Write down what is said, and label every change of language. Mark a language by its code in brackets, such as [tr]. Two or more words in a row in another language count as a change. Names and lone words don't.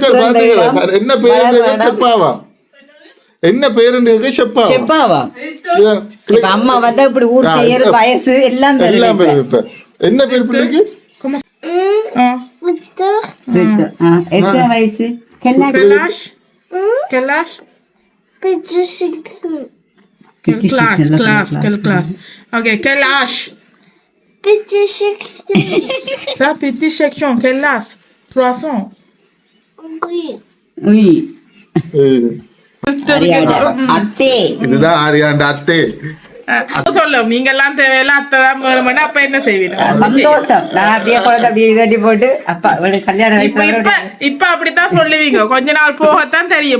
[ta] என்ன பேரு? செப்பாவா? என்ன பேருன்னு செப்பாவா? இப்ப அம்மா வந்தா இப்படி ஊர் பேர் வயசு எல்லாம் பேரு. இப்ப என்ன பேர் பிள்ளைக்கு? எத்தனை வயசு? [fr] Classe. Ok, quelle âge? Petite section. Ça, petite section, quelle âge? 300. Oui. [ta] அத்தே. இதுதான் ஆரியாண்ட அத்தே. சொல்லும் நீங்க எல்லாம் தேவையில்ல அத்தைதான் வேணும்னா அப்ப என்ன செய்வீங்க? சந்தோஷம். நான் அப்படியே குழந்தை அப்படியே இதட்டி போட்டு அப்பா கல்யாண வயசுல இப்ப அப்படித்தான் சொல்லுவீங்க. கொஞ்ச நாள் போகத்தான் தெரியும்.